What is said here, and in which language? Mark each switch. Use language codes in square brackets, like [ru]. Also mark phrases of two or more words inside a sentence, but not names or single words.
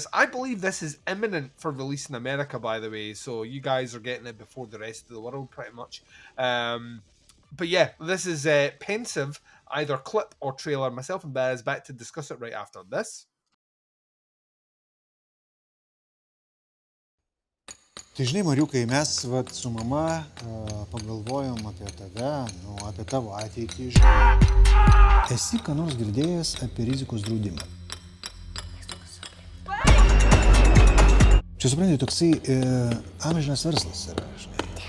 [en] I believe this is imminent for release in America, by the way, so you guys are getting it before the rest of the world, pretty much. But yeah, this is Pensive, either clip or trailer. Myself and Baz back to discuss it right after this. [lt] Tai žinai, Mariukai, mes su mama pagalvojom apie tave, apie tavo ateitį. Esi ką nors girdėjęs apie rizikos draudimą? Čia supranti, toksai amžinas verslas yra, žinai.